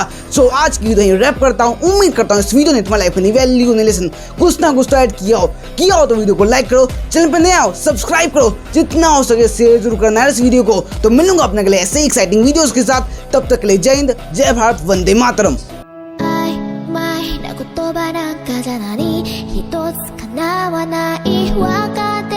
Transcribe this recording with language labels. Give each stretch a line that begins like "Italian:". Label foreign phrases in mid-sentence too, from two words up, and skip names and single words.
Hindi: सो आज की वीडियो रैप करता हूं। उम्मीद करता हूं इस वीडियो ने तुम्हारी लाइफ में वैल्यू ने लेसन कुछ ना कुछ तो ऐड किया हो तो वीडियो को लाइक करो, चैनल पे नए आओ सब्सक्राइब करो, जितना हो सके शेयर जरूर करना है इस वीडियो को। तो मिलूंगा अपने अगले ऐसे
English: exciting videos
Hindi: के साथ, तब तक के लिए जय हिंद, जय भारत, वंदे मातरम।
Japanese: 曖昧な言葉なんかじゃ何一つ叶わないわか